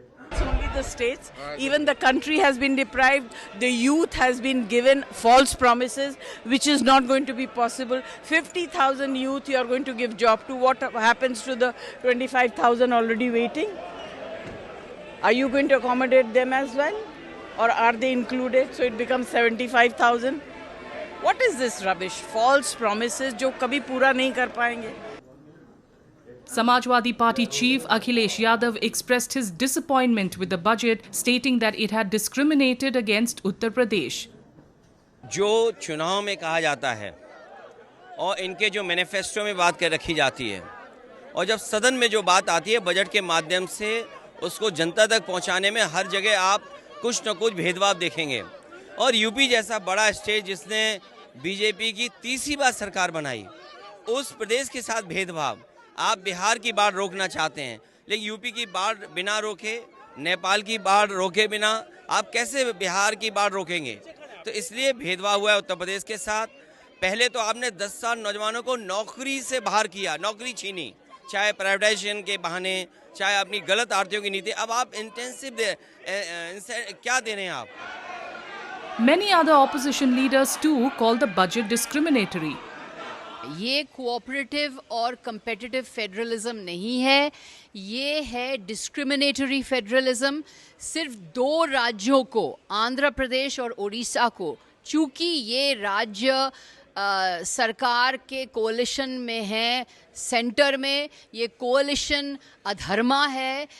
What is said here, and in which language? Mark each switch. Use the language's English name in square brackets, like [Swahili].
[English] It's only the states, even the country has been deprived, the youth has been given false promises, which is not going to be possible. 50,000 youth you are going to give job to. What happens to the 25,000 already waiting? Are you going to accommodate them as well? Or are they included? So it becomes 75,000. What is this rubbish? False promises [Hindi] जो कभी पूरा नहीं कर पाएंगे. [English] Samajwadi Party Chief Akhilesh Yadav expressed his disappointment with the budget, stating that it had discriminated against Uttar Pradesh. [Hindi] जो चुनाव में कहा जाता है और इनके जो मैनिफेस्टो में बात कर रखी जाती है और जब सदन में जो बात आती है बजट के माध्यम से उसको जनता तक पहुंचाने में हर जगह आप कुछ न कुछ भेदभाव देखेंगे. और यूपी जैसा बड़ा स्टेट जिसने बीजेपी की तीसरी बार सरकार बनाई, उस प्रदेश के साथ भेदभाव आप बिहार की बाढ़ रोकना चाहते हैं, लेकिन यूपी की बाढ़ बिना रोके, नेपाल की बाढ़ रोके बिना आप कैसे बिहार की बाढ़ रोकेंगे? तो इसलिए भेदभाव हुआ है उत्तर प्रदेश के साथ. पहले तो आपने 10 साल नौजवानों को नौकरी से बाहर किया, नौकरी छीनी, चाहे प्राइवेटाइजेशन के बहाने, चाहे अपनी गलत आर्थिक की नीति. अब आप इंटेंसिव क्या दे रहे हैं आप? [English] Many other opposition leaders too called the budget discriminatory. [Hindi] ये कोऑपरेटिव और कंपेटिटिव फेडरलिज्म नहीं है, ये है डिस्क्रिमिनेटरी फेडरलिज्म. सिर्फ 2 राज्यों को, आंध्र प्रदेश और उड़ीसा को, चूँकि ये राज्य सरकार के कोalition में है, सेंटर में ये कोalition अधर्मा है.